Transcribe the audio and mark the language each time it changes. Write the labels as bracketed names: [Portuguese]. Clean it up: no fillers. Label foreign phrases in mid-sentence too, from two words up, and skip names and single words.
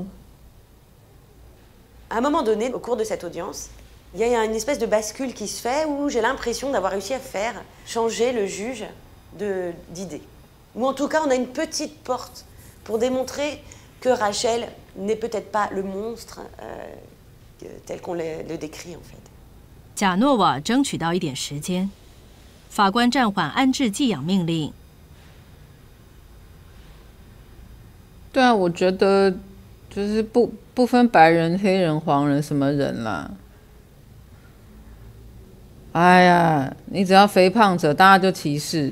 [French] À un moment donné, au cours de cette audience, il y a une espèce de bascule qui se fait où j'ai l'impression d'avoir réussi à faire changer le juge d'idée. Ou en tout cas, on a une petite porte pour démontrer que Rachel n'est peut-être pas le monstre tel qu'on le décrit en fait. [Chinese] 贾诺瓦争取到一点时间，法官暂缓安置寄养命令。对啊，我觉得就是不分白人、黑人、黄人什么人啦。哎呀，你只要肥胖者，大家就歧视。